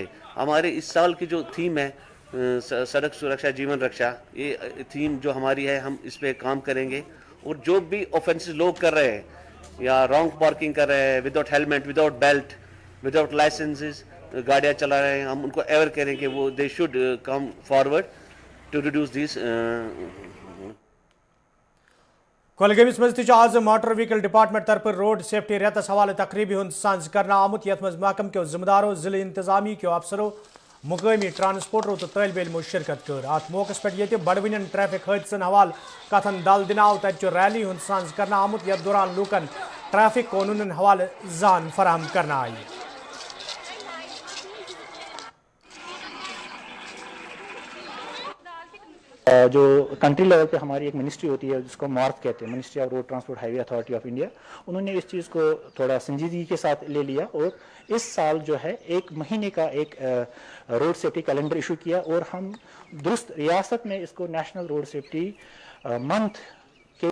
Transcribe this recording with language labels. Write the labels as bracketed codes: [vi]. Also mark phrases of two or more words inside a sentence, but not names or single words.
[hi] हमारे इस साल की जो थीम है सड़क सुरक्षा जीवन रक्षा, ये थीम जो हमारी है हम इस पे काम करेंगे और जो भी ऑफेंसेस लोग कर रहे हैं या [en] wrong parking [hi] कर रहे हैं, [en] without helmet, without belt, without licenses [hi] गाड़ियाँ चला रहे हैं, हम उनको अवेयर करेंगे वो [en] they should come forward to reduce this. [ks] कोलगेमिस मज आज मोटर व्हीकल डिपार्टमेंट तरफ [en] road safety [ks] रेतस हवाले तकरीबी हुंद सांझ करना आमुत यथ मज महकम के जिम्मेदारों जिले इंतजामी के अफसरों मुकामी ट्रांसपोर्टरों तो तलब इलमो शिरकत कर। अत मौकस पे ये बड़वन ट्रैफिक हादसन हवाल कथन दल दिन आव तत रैली हुंद सांझ करना आमुत यथ दौरान लूकन ट्रैफिक कानून हवाले जान फराहम करना आई। [hi] जो कंट्री लेवल पे हमारी एक मिनिस्ट्री होती है जिसको मार्फ कहते हैं, मिनिस्ट्री ऑफ रोड ट्रांसपोर्ट हाईवे अथॉरिटी ऑफ इंडिया, उन्होंने इस चीज़ को थोड़ा संजीदगी के साथ ले लिया और इस साल जो है 1 महीने का एक [en] road safety calendar [hi] इशू किया और हम दुरुस्त रियासत में इसको [en] national road safety month [hi] के